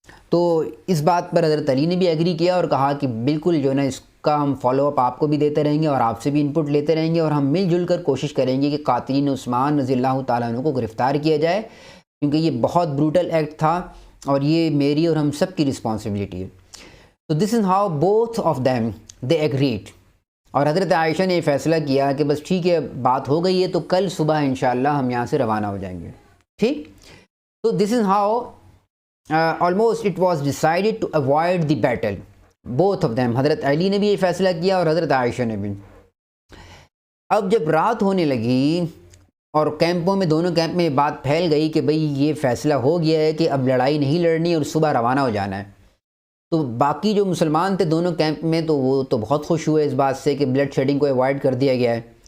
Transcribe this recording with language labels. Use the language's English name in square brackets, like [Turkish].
[Urdu] تو اس بات پر حضرت علی نے بھی ایگری کیا اور کہا کہ بالکل جو ہے نا اس کا ہم فالو اپ آپ کو بھی دیتے رہیں گے اور آپ سے بھی انپٹ لیتے رہیں گے، اور ہم مل جل کر کوشش کریں گے کہ قاتلین عثمان رضی اللہ تعالیٰ عنہ کو گرفتار کیا جائے، کیونکہ یہ بہت بروٹل ایکٹ تھا اور یہ میری اور ہم سب کی رسپانسبلٹی ہے. [English] تو this is how both of them they agreed. [Urdu] اور حضرت عائشہ نے یہ فیصلہ کیا کہ بس ٹھیک ہے، بات ہو گئی ہے، تو کل صبح انشاءاللہ ہم یہاں سے روانہ ہو جائیں گے. ٹھیک. [English] تو this is how almost it was decided to avoid the battle. both of them. [Urdu] حضرت علی نے بھی یہ فیصلہ کیا اور حضرت عائشہ نے بھی. اب جب رات ہونے لگی اور کیمپوں میں، دونوں کیمپ میں یہ بات پھیل گئی کہ بھئی یہ فیصلہ ہو گیا ہے کہ اب لڑائی نہیں لڑنی اور صبح روانہ ہو جانا ہے، تو باقی جو مسلمان تھے دونوں کیمپ میں تو وہ تو بہت خوش ہوئے اس بات سے کہ بلڈ شیڈنگ کو ایوائڈ کر دیا گیا ہے.